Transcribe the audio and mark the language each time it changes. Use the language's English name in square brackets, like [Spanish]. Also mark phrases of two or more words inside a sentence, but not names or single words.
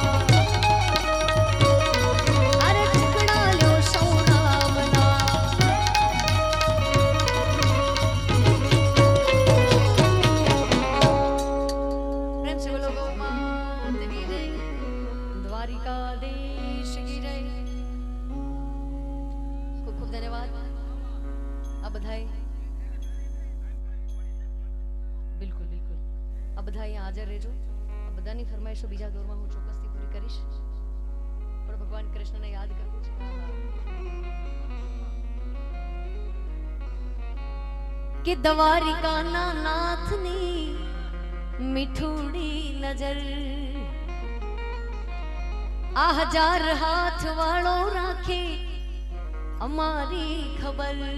[Hindi] अरे टुकड़ा ल्यो सौ रामना प्रेम से बोलो गौ मात की जय द्वारिकाधीश की जय [Gujarati] ખૂબ ખૂબ ધન્યવાદ આ બધાય બિલકુલ બિલકુલ આ બધા અહીંયા હાજર રહેજો આ બધાની ફરમાઈશો બીજા દોરમાં હું ચોક્કસથી પૂરી કરીશ પણ ભગવાન કૃષ્ણને યાદ કરવું છે કે દ્વારિકાના નાથની મીઠુડી નજર આ હજાર હાથ વાળો રાખે અમારી ખબર